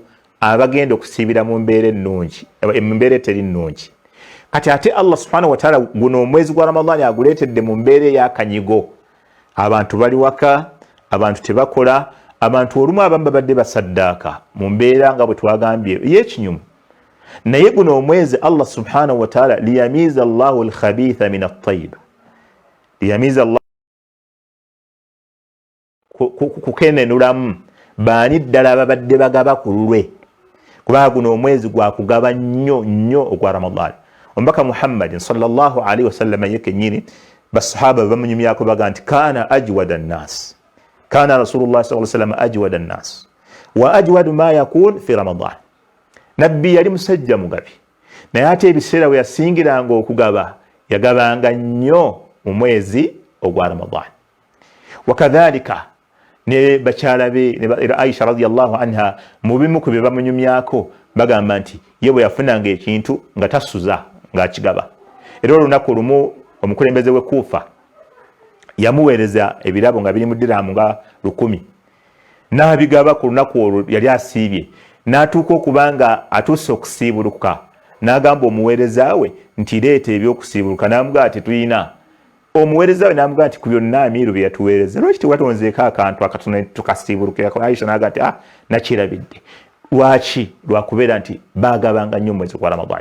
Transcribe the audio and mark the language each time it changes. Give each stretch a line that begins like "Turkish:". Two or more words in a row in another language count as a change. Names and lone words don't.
Ganda: abagenda okusiibira mu mbeera ennungi mu mbeera eteri nnungi kati ate
Arabic: الله سبحانه وتعالى
Ganda: guno omwezi gwa Ramadan aguleetedde mu mbeera ey'akanyigo abantu bali waka abantu tebakola abantu olumu abamu babadde basaddaaka mu mbeera nga bwe twagambye y'ekinyumu naye guno omwezi
Arabic: الله سبحانه وتعالى ليميز الله الخبيث من الطيب ليميز الله
Ganda: kukenenulamu baani ddala babadde bagaba ku lulwe kubanga guno omwezi gwa kugaba nnyo ogwa Ramadan omubaka Muhammad
Arabic: صلى الله عليه وسلم
Ganda: yekennyini basahaba bamunyumyako baga nti
Arabic: كان أجود الناس كان رسول الله صلى الله عليه وسلم أجود الناس وأجود ما يكون في رمضان
Ganda: nabbi yali musajja mugabi naye ate ebiseera we yasingiranga okugaba yagabanga nnyo mu mwezi ogwa Ramadan wakadhalika ne bakyala be ne Aisha
Arabic: رضي الله عنها
Ganda: mu bimu ku bye bamunyumyako bagamba nti ye bwe yafunanga ekintu nga tasuza ng'akigaba era olunaku lumu omukulembeze we Kufa yamuweereza ebirabo nga biri mu dirhamu nga 1000 n'abigaba ku lunaku olwo yali asiibye n'atuuka okubanga atuuse okusiibuluka n'agamba omuweereza we nti leeta ebyokusiibuluka n'amugaa ati tuyina omuweereza we n'amugaa nti ku byonna amiiru bye yatuweereza lwaki tewatonzeeko akantu akatono tukasiibulukirako Aisha n'agaa nti nakirabidde lwaki lwakubeera nti baagabanga nnyo omwezi gwa Ramadani.